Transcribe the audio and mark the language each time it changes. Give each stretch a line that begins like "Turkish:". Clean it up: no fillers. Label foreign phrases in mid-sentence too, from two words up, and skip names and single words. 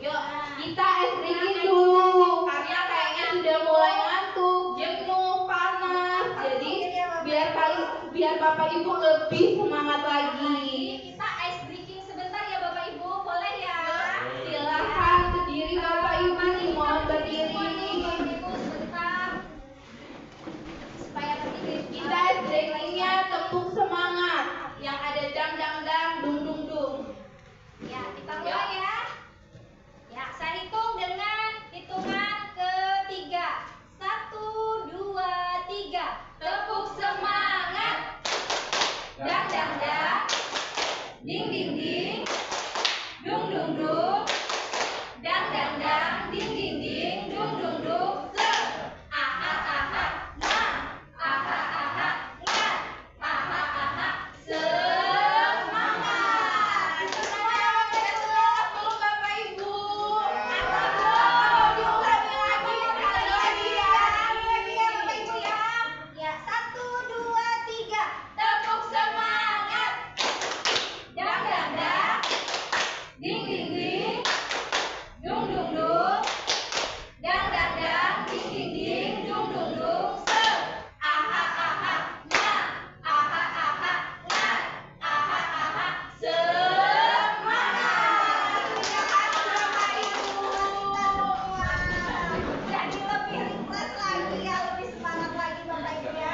Indonesian: yuk kita SBQ dulu, karena kayaknya sudah mulai ngantuk, jenuh, panas, jadi biar Bapak Ibu lebih semangat lagi. Kita
English: ice breaking
Indonesian: sebentar ya Bapak Ibu, boleh ya? Silahkan berdiri Bapak Ibu, mohon berdiri. Bapak Ibu sebentar. Supaya tertib. Kita breakingnya tepuk semangat yang ada dang dang dang dung dung dung. Ya, kita mulai ya. Ya, saya hitung dengan hitungan ketiga. 1, 2, 3. Tepuk semangat. Dang dang dang. Ding ding ding. Dung dung dung. Dang dang dang. Ding ding ding. Dung dung dung. Aha aha. Nah. Aha aha. Nah. Aha aha. Semangat. Semangat. Belum Bapak Ibu. Diulangi lagi. Sekali lagi ya. Lagi ya Bapak Ibu ya. Ya, 1, 2, 3. Tepuk semangat. Dang dang dang. Ding ding ding. Dung dung dung. Dang dang dang. Ding ding ding. Dung dung dung. Aha aha. Nah. Aha aha. Nah. Aha aha. Semangat. Terima kasih Bapak Ibu. Jadi lebih ringkas lagi ya, lebih semangat lagi Bapak Ibu ya.